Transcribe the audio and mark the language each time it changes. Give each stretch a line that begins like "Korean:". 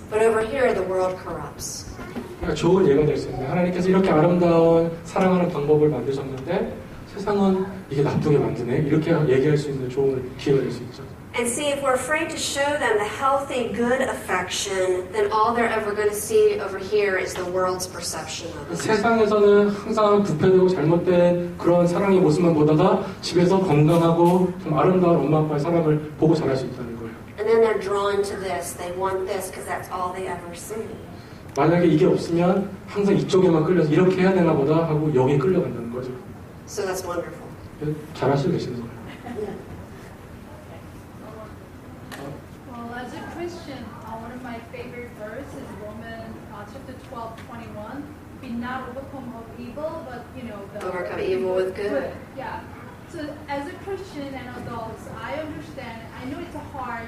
English: But over here, the world corrupts.
Korean: 좋은 예가 될 수 있는데 하나님께서 이렇게 아름다운 사랑하는 방법을 만드셨는데 세상은 이게 나쁘게 만드네 이렇게 얘기할 수 있는 좋은 기회가 될 수 있죠.
English: And see, if we're afraid to show them the healthy, good affection, then all they're ever going to see over here is the world's perception of it.
Korean: 세상에서는 항상 부패되고 잘못된 그런 사랑의 모습만 보다가 집에서 건강하고 좀 아름다운 엄마 아빠의 사랑을 보고 자랄 수 있다는 거예요.
English: And then they're drawn to this. They want this because that's all they ever see.
Korean: 만약에 이게 없으면 항상 이쪽에만 끌려서 이렇게 해야 되나 보다 하고 여기에 끌려간다는 거죠.
English: So that's wonderful.
Korean: 잘하시고 계시는 거예요.
English: As a Christian, one of my favorite verses is Romans chapter 12:21. Be not overcome of evil, but Overcome evil with good. Yeah. So as a Christian and adults, I understand. I know it's hard.